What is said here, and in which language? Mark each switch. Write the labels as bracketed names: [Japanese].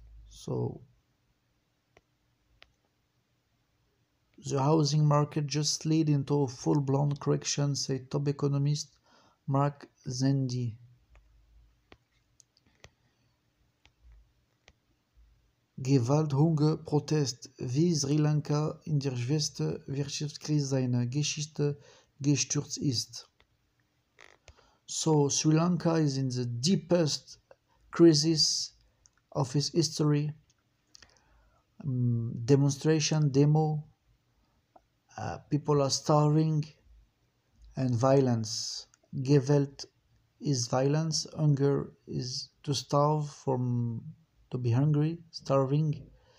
[English] So the housing market just slid into a full-blown correction, said top economist Mark Zandi. [German] Gewalt, Hunger, Protest, wie Sri Lanka in der schwersten Wirtschaftskrise seiner Geschichte gestürzt ist. [English] So Sri Lanka is in the deepest crisis of its history. Demonstration, demo, people are starving, and violence. Gewalt is violence. Hunger is to starve, to be hungry, starving.